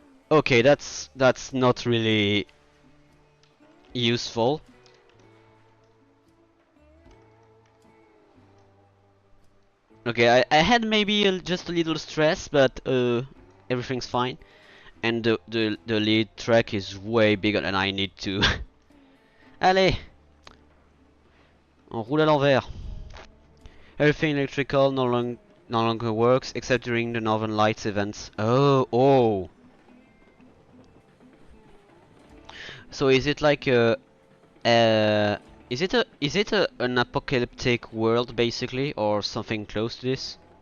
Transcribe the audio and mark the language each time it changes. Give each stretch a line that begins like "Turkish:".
English: Okay, that's not really useful. Okay, I had maybe just a little stress, but everything's fine. And the lead track is way bigger than I need to.
French: Allez, on roule à l'envers.
English: Everything electrical no longer works except during the Northern Lights events. Oh. So is it like is it an apocalyptic world basically, or something close to this?